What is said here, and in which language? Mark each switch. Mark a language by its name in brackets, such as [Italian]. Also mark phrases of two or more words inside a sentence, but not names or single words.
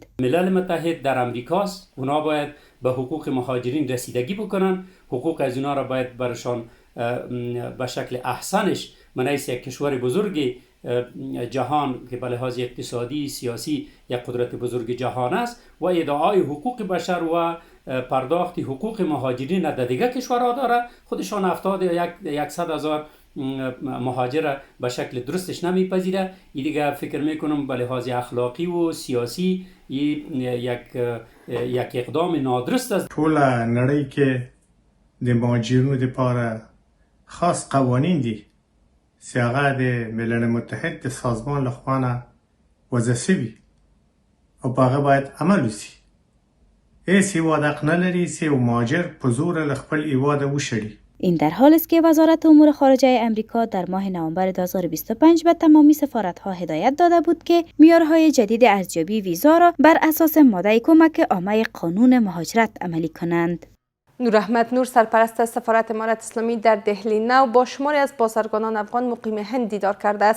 [Persian] ملل متحد در امریکاست، اونا باید به حقوق مهاجرین رسیدگی بکنن، حقوق از اونا را باید برشان به شکل احسنش منیس یک کشور بزرگ جهان که به لحاظ اقتصادی، سیاسی یک قدرت بزرگ جهان است و ادعای حقوق بشر و پرداخت حقوق مهاجرین در دیگر کشورها داره، خودشان 70 یا 100,000 مهاجر به شکل درستش نمیپذیره. این دیگه فکر میکنم به لحاظ اخلاقی و سیاسی یک اقدام نادرست است. [Pashto] ټول نړۍ کې د مهاجرینو لپاره خاص قوانین دي چې هغه د ملل متحد د سازمان لخوا نه وضع شوي او په هغه باید عمل وشي. هیڅ هیواد حق نه لري چې یو مهاجر په زوره له خپل هیواده وشړي. [Persian] این در حال است که وزارت امور خارجه امریکا در ماه نوامبر 2025 به تمامی سفارت‌ها هدایت داده بود که معیارهای جدید ارزیابی ویزا را بر اساس ماده کمک عامه قانون مهاجرت عملی کنند. نور احمد نور سرپرست سفارت امارت اسلامی در دهلی نو با شماری از بازرگانان افغان مقیم هند دیدار کرده است.